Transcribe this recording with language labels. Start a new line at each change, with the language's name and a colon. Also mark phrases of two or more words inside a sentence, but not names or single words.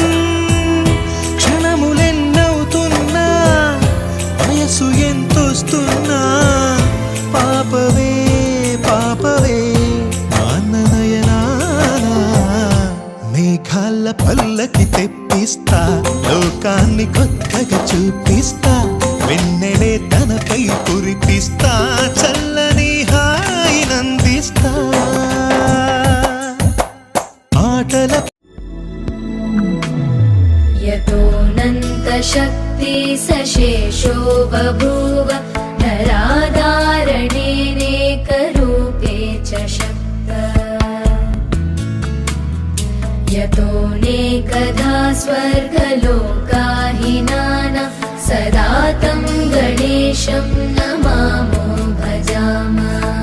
Telugu: క్షణములెన్నవుతున్నా వయసు ఎంతొస్తున్నా పాపవే పాపవే మాననయనానా మేఘాల పల్లకి తెప్పిస్తా లోకాన్ని కొత్తగా చూపిస్తా వెన్నెలే తనపై కురిపిస్తా చల్లని హాయి నందిస్తా ఆటల
Sanskrit: यतोऽनन्तशक्ति सशेषो बभूव नराधारणेनेकरूपे च शक्त यतोऽनेकधा स्वर्गलोकाहिनाना सदा तं गणेशं नमामो भजामः